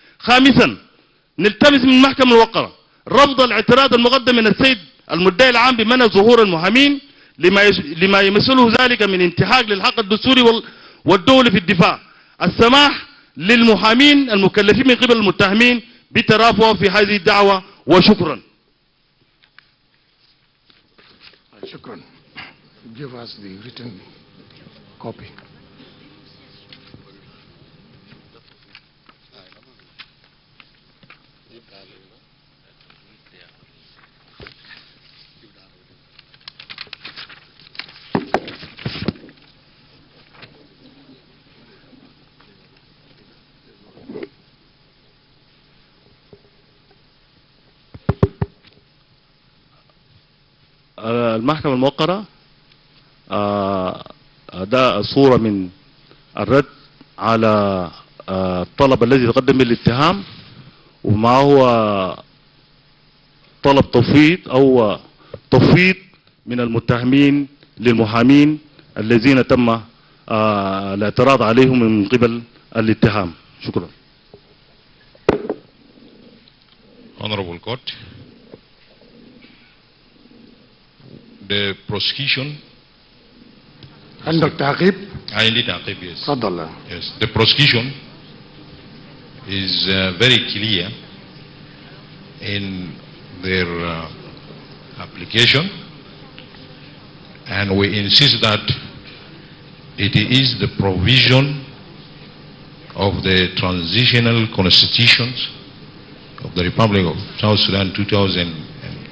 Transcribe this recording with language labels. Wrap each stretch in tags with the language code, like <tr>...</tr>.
<ar>خامسا، نلتمس من المحكمة الموقرة رفض الاعتراض المقدم من السيد المدعي العام بمنع ظهور المحامين لما يمثله ذلك من انتهاك للحق الدستوري والدولي في الدفاع، السماح للمحامين المكلفين من قبل المتهمين بترافعه في هذه الدعوة، وشكرا. شكرا.</ar> <en>Give us the written copy.</en> <ar>المحكمة الموقرة ده صورة من الرد على الطلب الذي تقدم به الاتهام، وما هو طلب تفويض من المتهمين للمحامين الذين تم الاعتراض عليهم من قبل الاتهام. شكرا.</ar> <en>Honorable Court, the prosecution.</en> <ar>عندك تعقيب؟ عندي تعقيب. Yes. تفضل.</ar> <en>Yes. The prosecution is very clear in their application, and we insist that it is the provision of the transitional constitutions of the Republic of South Sudan 2011</en>